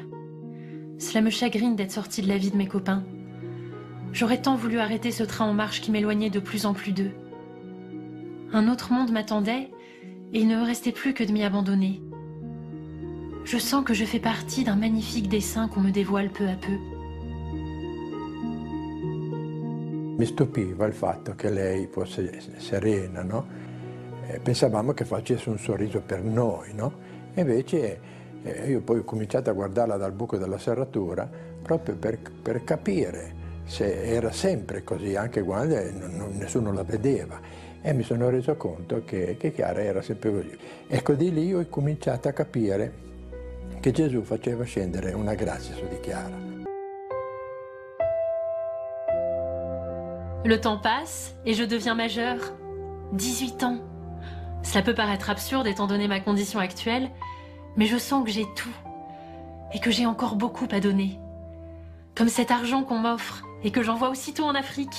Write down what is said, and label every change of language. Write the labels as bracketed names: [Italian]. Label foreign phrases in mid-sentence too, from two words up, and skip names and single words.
[French] Cela me chagrine d'être sortie de la vie de mes copains. J'aurais tant voulu arrêter ce train en marche qui m'éloignait de plus en plus d'eux. Un autre monde m'attendait et il ne me restait plus que de m'y abandonner. Je sens que je fais partie d'un magnifique dessin qu'on me dévoile peu à peu. [Italian] Mi stupiva il fatto che lei fosse serena, no? Pensavamo che facesse un sorriso per noi, no? E invece io poi ho cominciato a guardarla dal buco della serratura proprio per capire se era sempre così, anche quando nessuno la vedeva. E mi sono reso conto che Chiara era sempre così. Ecco, di lì ho cominciato a capire che Gesù faceva scendere una grazia su di Chiara. [French] Le temps passe et je deviens majeure. 18 ans. Cela peut paraître absurde étant donné ma condition actuelle, mais je sens que j'ai tout et que j'ai encore beaucoup à donner. Comme cet argent qu'on m'offre et que j'envoie aussitôt en Afrique.